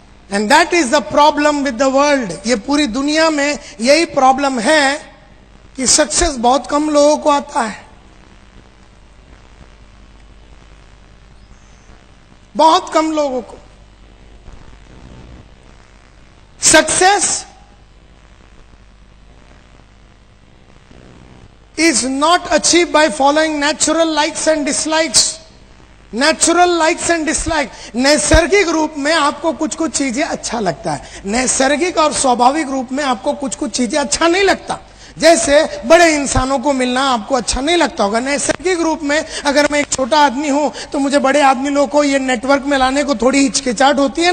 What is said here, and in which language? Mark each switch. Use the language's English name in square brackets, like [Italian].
[English] And that is the problem with the world. [Hindi] ये पूरी दुनिया में यही प्रॉब्लम है कि सक्सेस बहुत कम लोगों को आता है, बहुत कम लोगों को। [English] Success is not achieved by following natural likes and dislikes. Natural likes and dislike, [Hindi] नैसर्गिक रूप में आपको कुछ कुछ चीजें अच्छा लगता है, नैसर्गिक और स्वाभाविक रूप में आपको कुछ कुछ चीजें अच्छा नहीं लगता। जैसे बड़े इंसानों को मिलना आपको अच्छा नहीं लगता होगा। नैसर्गिक रूप में अगर मैं एक छोटा आदमी हूं तो मुझे बड़े आदमी लोगों को ये नेटवर्क में लाने को थोड़ी हिचकिचाहट होती है।